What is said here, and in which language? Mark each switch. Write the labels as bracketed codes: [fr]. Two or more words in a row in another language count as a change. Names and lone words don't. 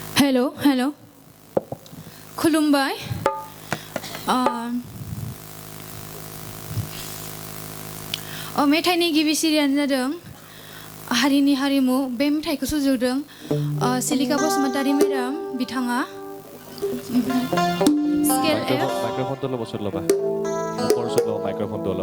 [brx] हेल' खुलुमबाय मेथाइनि गिबि सिरियानो जादों हारिनि हारिमु बे मेथाइखौ सुजुदों सिलिका बसुमतारी मेडाम बिथाङा स्केल एफ [as] माइक्र'फनটো অলপ ওচৰত ল'বা মুখৰ ওচৰত ল'বা মাইক্ৰ'ফনটো অলপ